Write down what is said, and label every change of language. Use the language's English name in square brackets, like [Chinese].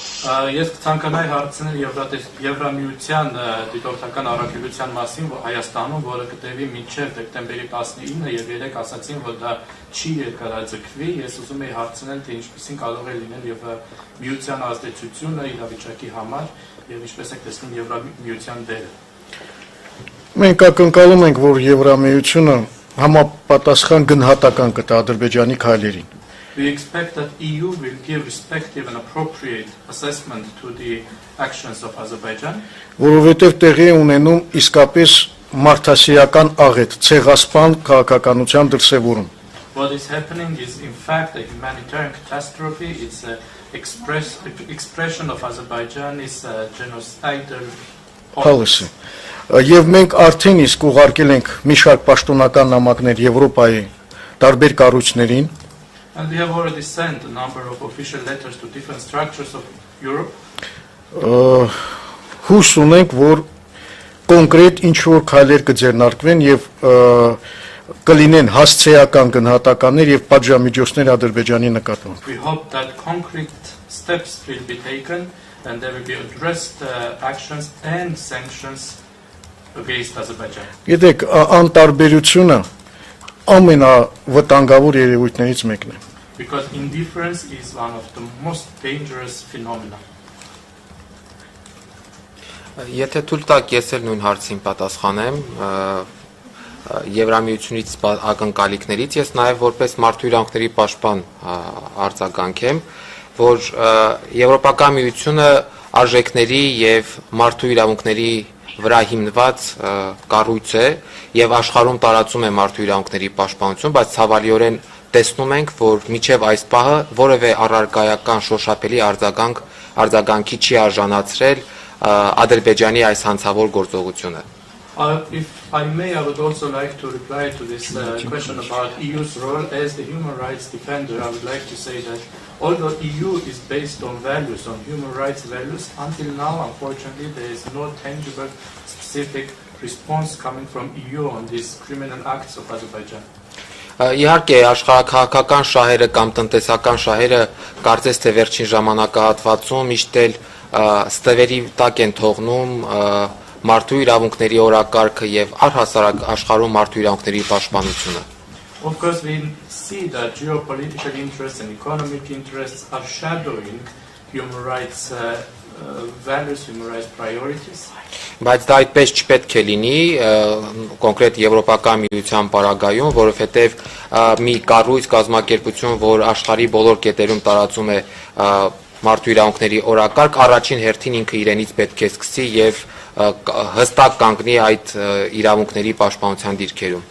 [Armenian] Ես ցանկանայի հարցնել Եվրամիության դիտորդական առաքելության մասին Հայաստանում, որը կտևի մինչև դեկտեմբերի 19-ը եւ երեք ասացին, որ դա չի երկարաձգվի, ես ուզում եի հարցնել, թե ինչպիսին կարող է լինել Եվրամիության ազդեցությունը իրավիճակի համար եւ ինչպես եք տեսնում Եվրամիության դերը։ Մենք ակնկալում ենք, որ Եվրամիությունը համապատասխան գնահատական կտա Ադրբեջանի քայլերին։ [English] We expect that EU will give respective and appropriate assessment to the actions of Azerbaijan. [Armenian] Որովհետև տեղի է ունենում իսկապես մարդասիրական աղետ, ցեղասպան քաղաքականության դրսևորում։ [English] What is happening is in fact a humanitarian catastrophe. It's an expression of Azerbaijan's genocidal policy. [Armenian] Եվ մենք արդեն իսկ ուղարկել ենք մի շարք պաշտոնական նամակներ Եվրոպայի տարբեր կառույցներին։ [English] And we have already sent a number of official letters to different structures of Europe. [Armenian] Հույս ունենք, որ կոնկրետ ինչ-որ քայլեր կձեռնարկվեն եւ կլինեն հասցեական գնահատականներ եւ պատժամիջոցներ Ադրբեջանի նկատմամբ։ [English] We hope that concrete steps will be taken and there will be addressed actions and sanctions against Azerbaijan. [Armenian] Գիտեք, անտարբերությունը ամենավտանգավոր երևույթներից մեկն է։ [English] Because indifference is one of the most dangerous phenomena. [Armenian] Եթե թույլ տաք, ես էլ նույն հարցին պատասխանեմ, Եվրամիությունից ակնկալիքներից ես նաև որպես մարդու իրավունքների պաշտպան արձագանքեմ, որ Եվրոպական միությունը արժեքների եւ մարդու իրավունքների վրա հիմնված կառույց է եւ աշխարհում տարածում է մարդու իրավունքների պաշտպանություն, բայց ցավալիորեն տեսնում ենք, որ միջև այս պահը որևէ առարկայական շոշափելի արձագանքի չի արժանացրել Ադրբեջանի այս հանցավոր գործողությունը։ [English] If I may, I would also like to reply to this question about EU's role as the human rights defender. I would like to say that although EU is based on values, on human rights values, until now, unfortunately, there is no tangible, specific response coming from EU on these criminal acts of Azerbaijan. [Armenian] Իհարկե աշխարհակահաղական շահերը կամ տնտեսական շահերը կարծես թե վերջին ժամանակահատվածում միշտ էլ ստվերի տակ են թողնում մարդու իրավունքների օրակարգը եւ առհասարակ աշխարհում մարդու իրավունքների պաշտպանությունը։ [English] Of course, we see that geopolitical interests and economic interests are shadowing human rights values, human rights priorities. [Armenian] Բայց դա այդպես չպետք է լինի կոնկրետ Եվրոպական միության պարագայում, որովհետև մի կառույց կազմակերպություն, որ աշխարհի բոլոր կետերում տարածում է մարդու իրավունքների օրակարգ, առաջին հերթին ինքը իրենից պետք է սկսի եւ հստակ կանգնի այդ իրավունքների պաշտպանության դիրքերում.